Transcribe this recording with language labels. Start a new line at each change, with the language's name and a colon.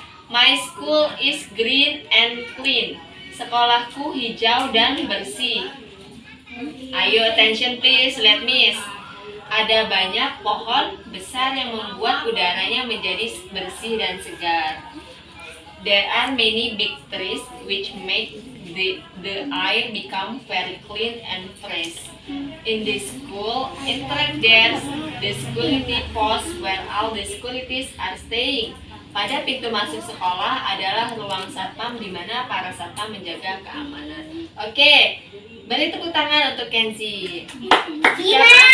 English: My school is green and clean.
Indonesian: Sekolahku hijau dan bersih. Ayo
English: attention please, let Miss.
Indonesian: Ada banyak pohon besar yang membuat udaranya menjadi bersih dan segar.
English: There are many big trees which make the air become very clean and fresh. In this school, there's the security post where all the securities are staying.
Indonesian: Pada pintu masuk sekolah adalah ruang satpam di mana para satpam menjaga keamanan. Oke, beri tepuk tangan untuk Kenzi. Kina.